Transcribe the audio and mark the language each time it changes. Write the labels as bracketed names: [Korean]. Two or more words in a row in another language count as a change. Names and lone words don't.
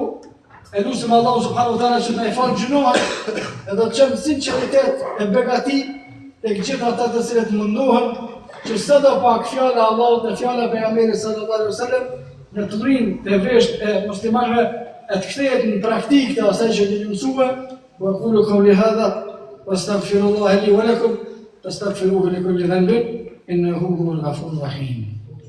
[Albanian] E lusim Allahu [Arabic] سبحانه وتعالى [Albanian] që na i falë gjunohat edhe të qenë sinqeritet e begati tek gjithë ata të cilët mundohen që sado pak fjala e Allahut dhe fjala e pejgamberit [Arabic] صلى الله عليه وسلم [Albanian] në të rrinë të vesht e muslimanëve e të kthehet në praktikë të asaj që kemi mësuar. [Arabic] وأقول قولي هذا وأستغفر الله لي ولكم فاستغفروه لكل ذنب إنه هو الغفور الرحيم.